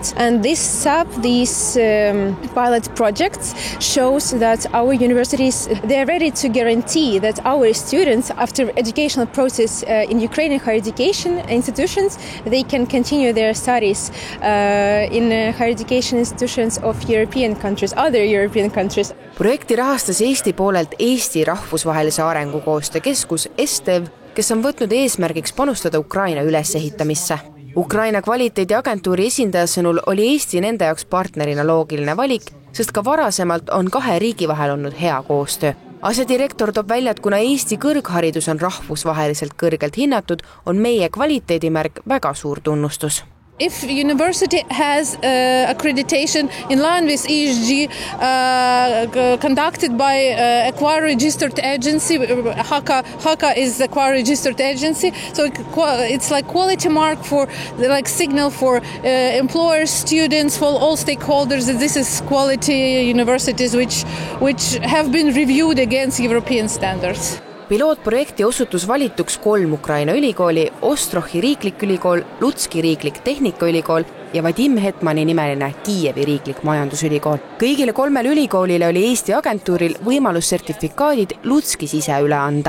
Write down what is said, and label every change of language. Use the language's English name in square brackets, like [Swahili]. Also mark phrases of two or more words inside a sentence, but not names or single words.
[English] And these pilot projects shows that our universities they are ready to guarantee that our students after educational process in Ukrainian higher education institutions they can continue their studies in higher education institutions of European countries, other European countries. [Estonian] Projekti rahastas Eesti poolelt Eesti Rahvusvahelise Arengukoostöö Keskus ESTEV, kes on võtnud eesmärgiks panustada Ukraina ülesehitamisse. Ukraina kvaliteediagentuuri esindaja sõnul oli Eesti nende jaoks partnerina loogiline valik, sest ka varasemalt on 2 riigi vahel olnud hea koostöö. Asedirektor toob välja, et kuna Eesti kõrgharidus on rahvusvaheliselt kõrgelt hinnatud, on meie kvaliteedimärk väga suur tunnustus. [English] If university has accreditation in line with ESG conducted by a QA registered agency, HAKA is the QA registered agency, so it's like quality mark for like signal for employers, students, for all stakeholders that this is quality universities which have been reviewed against European standards. [Estonian] Pilootprojekti osutus valituks 3 Ukraina ülikooli, Ostrohi riiklik ülikool, Lutski riiklik tehnikaülikool ja Vadim Hetmani nimeline Kiievi riiklik majandusülikool. Kõigile 3 ülikoolile oli Eesti agentuuril võimalus sertifikaadid Lutskis ise üle anda.